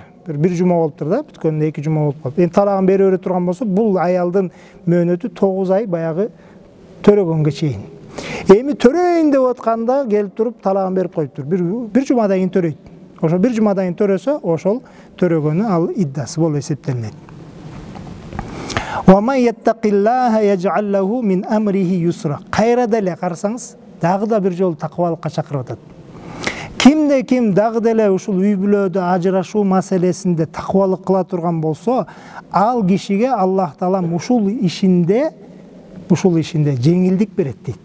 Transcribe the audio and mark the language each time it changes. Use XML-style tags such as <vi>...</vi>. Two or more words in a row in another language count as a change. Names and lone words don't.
<ky>Бир жума болуптур да, бүткөндө 2 жума болуп калып. Эми талагын бере турган болсо, бул аялдын мөөнөтү 9 ай баягы төрөгөнгө чейин. Эми төрөйүн деп атканда келип туруп талагын берип коюптур. Бир жумадан кийин төрөйт. Ошо бир жумадан кийин төрөсө, ошол төрөгөнү ал иддасы болуп эсептелинет.</ky> <ar>ومن يتق الله يجعل له من أمره يسرا.</ar> <ky>Кайра деле карасаңыз, дагы да бир жолу такыбалыкка чакырып атат. Кимде ким дагы деле ушул үй бүлөдө ажырашуу маселесинде такыбалык кыла турган болсо, ал кишиге Аллах Таалам ушул ишинде жеңилдик берет дейт.</ky>